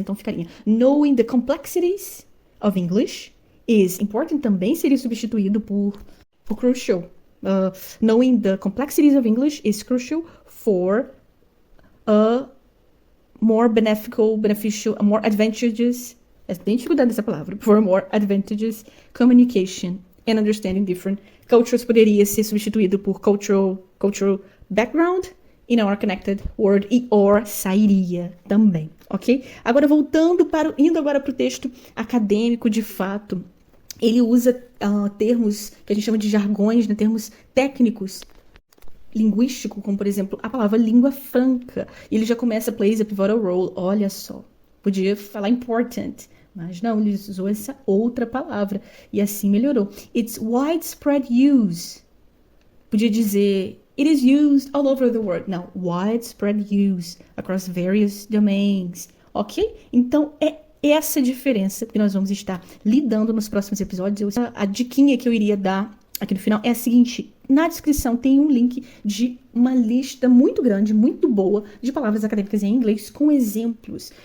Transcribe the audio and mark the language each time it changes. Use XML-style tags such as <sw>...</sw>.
<pt>Então ficaria</pt> <en>knowing the complexities of English is important,</en> <pt>também seria substituído por crucial.</pt> <en>Knowing the complexities of English is crucial for a more beneficial, a more advantageous,</en> <pt>tem dificuldade dessa palavra,</pt> <en>for more advantageous communication and understanding different cultures.</en> <pt>Poderia ser substituído por</pt> <en>cultural background in our connected world, e or</en> <pt>sairia também,</pt> <en>ok?</en> <pt>Agora indo agora para o texto acadêmico, de fato, ele usa termos que a gente chama de jargões, né, termos técnicos, linguístico, como por exemplo a palavra língua franca. E ele já começa</pt> <en>plays a pivotal role.</en> <pt>Olha só, podia falar important, mas não, ele usou essa outra palavra e assim melhorou.</pt> <en>It's widespread use.</en> <pt>Podia dizer</pt> <en>it is used all over the world. Não, widespread use across various domains. Ok?</en> <pt>Então é essa diferença que nós vamos estar lidando nos próximos episódios. A diquinha que eu iria dar aqui no final é a seguinte: na descrição tem um link de uma lista muito grande, muito boa, de palavras acadêmicas em inglês com exemplos.</pt>